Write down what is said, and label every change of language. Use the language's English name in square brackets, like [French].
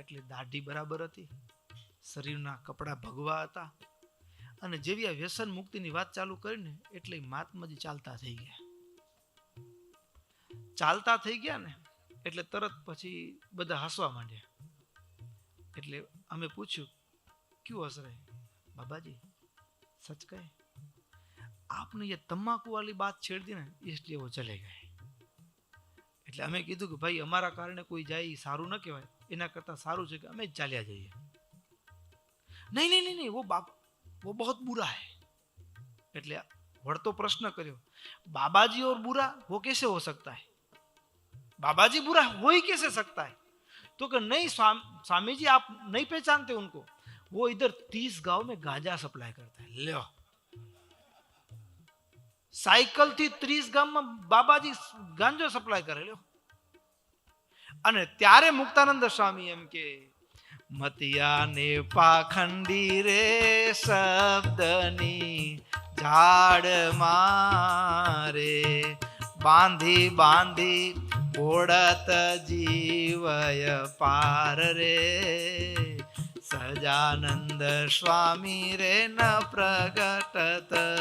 [Gujarati] એટલે દાઢી બરાબર હતી, શરીરના કપડા ભગવા હતા. અને જેવી આ વ્યસન મુક્તિની વાત ચાલુ કરીને એટલે મહાત્માજી ચાલતા થઈ ગયા. ચાલતા થઈ ગયા ને એટલે તરત પછી બધા હસવા માંડ્યા. એટલે અમે પૂછ્યું ક્યું હસ રહે? [Hindi] बाबा जी सच कहे, आपने ये तंबाकू वाली बात छेड़ दी ना इसलिए वो चले गए. [Gujarati] એટલે અમે કીધું કે ભાઈ અમારા કારણે કોઈ જાય સારું ન કહેવાય, એના કરતા સારું છે કે અમે જ ચાલ્યા જઈએ. નહીં નહીં નહીં [Hindi] वो बहुत बुरा है. [Gujarati] એટલે વળતો પ્રશ્ન કર્યો, [Hindi] बाबाजी और बुरा वो कैसे हो सकता है? बाबाजी बुरा हो ही कैसे सकता है? तो कि नहीं स्वामी जी आप नहीं पहचानते उनको, वो इधर 30 गांव में गांजा सप्लाई करता है. लो, साइकिल थी 30 गांव में बाबाजी गांजो सप्लाई करे. लो. [Gujarati] અને ત્યારે મુક્તાનંદ સ્વામી એમ કે મતિયાને પાખંડી રે શબ્દની ઝાડ મારે બાંધી બાંધી ઓળત જીવય પાર રે સજાનંદ સ્વામી રે ન પ્રગટત